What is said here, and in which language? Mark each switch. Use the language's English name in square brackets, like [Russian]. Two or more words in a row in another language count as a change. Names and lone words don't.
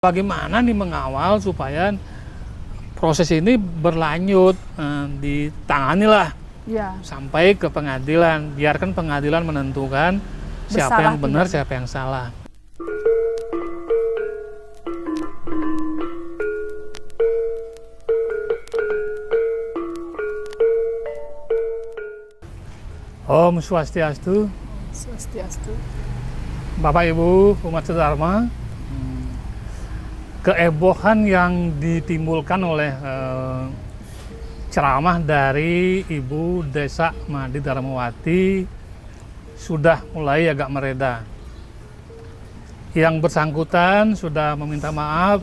[Indonesian] Bagaimana nih mengawal supaya proses ini berlanjut, ditangani lah Ya, sampai ke pengadilan. Biarkan pengadilan menentukan siapa yang benar, tidak. siapa yang salah. Om Swastiastu, Swastiastu. Bapak Ibu umat sedharma. Kehebohan yang ditimbulkan oleh ceramah dari Ibu Desa Madi Darmawati sudah mulai agak mereda. Yang bersangkutan sudah meminta maaf.